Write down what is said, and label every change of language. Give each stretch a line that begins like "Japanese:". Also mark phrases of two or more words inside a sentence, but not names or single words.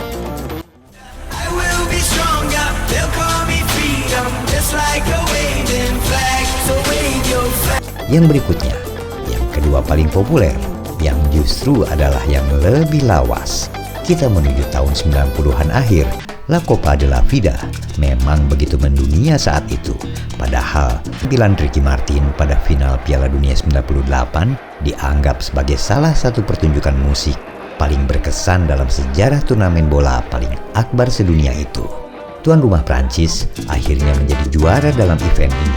Indonesian: Yang berikutnya, yang kedua paling populer, yang justru adalah yang lebih lawas. Kita menuju tahun 90-an akhir. La Copa de la Vida memang begitu mendunia saat itu. Padahal penampilan Ricky Martin pada final Piala Dunia 98 dianggap sebagai salah satu pertunjukan musik paling berkesan dalam sejarah turnamen bola paling akbar sedunia itu. Tuan rumah Prancis akhirnya menjadi juara dalam event ini.